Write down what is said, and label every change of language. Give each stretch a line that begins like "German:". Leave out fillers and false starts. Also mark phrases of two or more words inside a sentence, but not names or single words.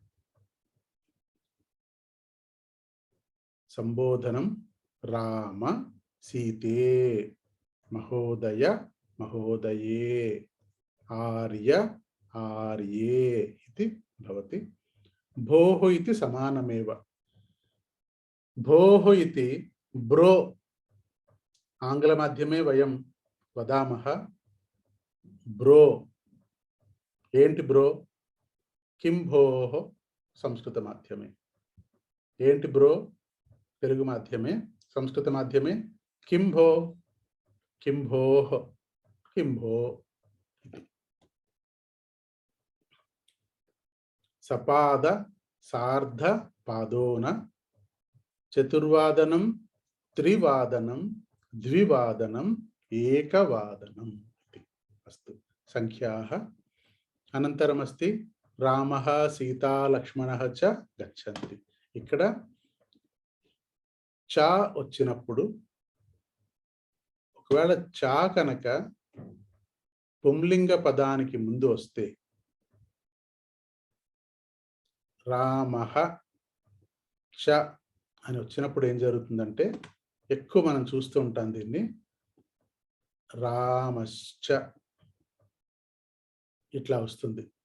Sanskrit: संबोधनं राम, सीते, महोदय, महोदये, आर्य, आर्ये इति भवति। भोः इति समानमेव। भोः इति ब्रो, आंग्लमाध्यमे वयं वदामः ब्रो।
Telugu: ఏంటి బ్రో?
Sanskrit: किं भोः संस्कृतमाध्यमे।
Telugu: ఏంటి బ్రో తెలుగు మాధ్యమే।
Sanskrit: సంస్కృత మాధ్యమే किं भो, किं भोः, किं भो। सपाद, सार्ध, पादोन, चतुर्वादनं, त्रिवादनं, द्विवादनं एकवादनम् इति। अस्तु, संख्याः। अनन्तरमस्ति रामः सीता लक्ष्मणः च गच्छन्ति।
Telugu: ఇక్కడ చ వచ్చినప్పుడు ఒకవేళ చ కనుక పుంలింగ పదానికి ముందు వస్తే
Sanskrit: రామః చ
Telugu: అని వచ్చినప్పుడు ఏం జరుగుతుందంటే, ఎక్కువ మనం చూస్తూ ఉంటాం దీన్ని, రామశ్చ ఇట్లా వస్తుంది.